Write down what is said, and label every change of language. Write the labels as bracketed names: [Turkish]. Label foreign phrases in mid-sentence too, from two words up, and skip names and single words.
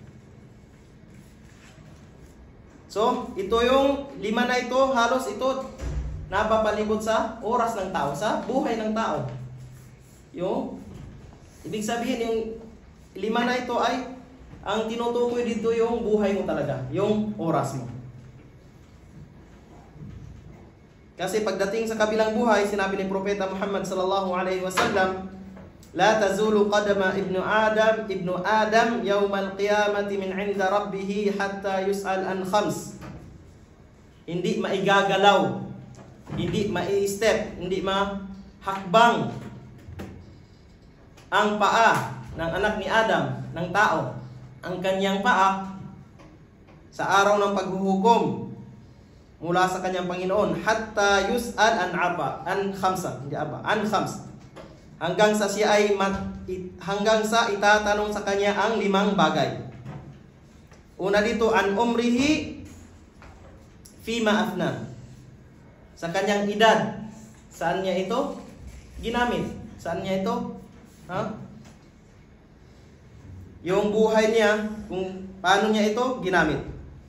[Filipino] So, ito yung 5 na ito, halos ito napapalibot sa oras ng tao, sa buhay ng tao. Yung ibig sabihin, yung 5 na ito ay ang tinutukoy dito yung buhay mo talaga, yung oras mo. Kasi pagdating sa kabilang buhay, sinabi ni Propeta Muhammad [Arabic] صلى الله عليه وسلم, لا تزول قدما ابن آدم يوم القيامة من عند ربه حتى يسأل عن خمس. [Filipino] Hindi maigagalaw, hindi mai-step, hindi mahakbang ang paa ng anak ni Adam, ng tao, ang kanyang paa sa araw ng paghuhukom mula sa kanyang Panginoon, [Arabic] حتى يسأل عن خمسة, [Filipino] hindi aba, [Arabic] عن خمس, [Filipino] hanggang sa siya ay hanggang sa itatanong sa kanya ang 5 bagay. Una dito, [Arabic] عن عمره فيما أفناه, [Filipino] sa kanyang edad, saan niya ito ginamit, saan niya ito yung buhay niya, kung paano niya ito ginamit.